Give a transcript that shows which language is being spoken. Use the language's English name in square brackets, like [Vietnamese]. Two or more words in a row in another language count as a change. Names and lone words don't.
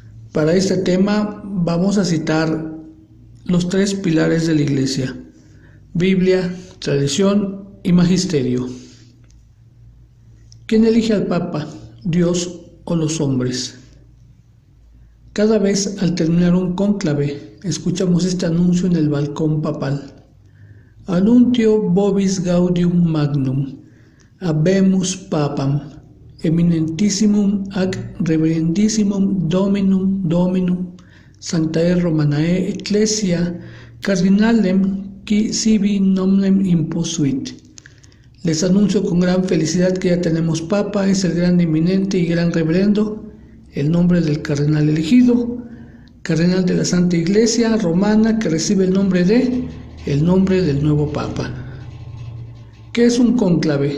[Spanish] Para este tema vamos a citar los tres pilares de la Iglesia: Biblia, tradición y magisterio. ¿Quién elige al Papa, Dios o los hombres? Cada vez al terminar un cónclave, escuchamos este anuncio en el balcón papal: [Latin] Annuntio vobis gaudium magnum, habemus papam, eminentissimum ac reverendissimum dominum sanctae Romanae Ecclesia cardinalem qui sibi nomen imposuit. [Spanish] Les anuncio con gran felicidad que ya tenemos Papa, es el gran eminente y gran reverendo, el nombre del cardenal elegido, cardenal de la Santa Iglesia Romana, que recibe el nombre del nuevo Papa. ¿Qué es un cónclave?